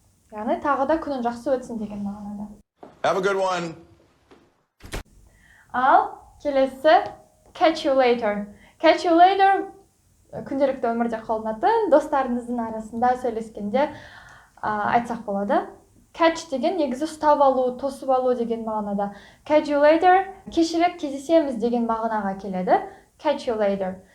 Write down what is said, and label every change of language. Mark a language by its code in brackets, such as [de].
[kk] Яғни тағы да күнің жақсы өтсін деген мағынада. [en] Have a good one. [kk] Ал келесі [en] catch you later. Catch you later [kk] күнделікті өмірде қолданатын достарыңыздың арасында сөйлескенде айтсақ болады. Catch деген негізі ұстап алу, тосып алу деген мағынада. [en] Catch you later [kk] кешірек кездесеміз деген мағынаға келеді. [en] Catch you later.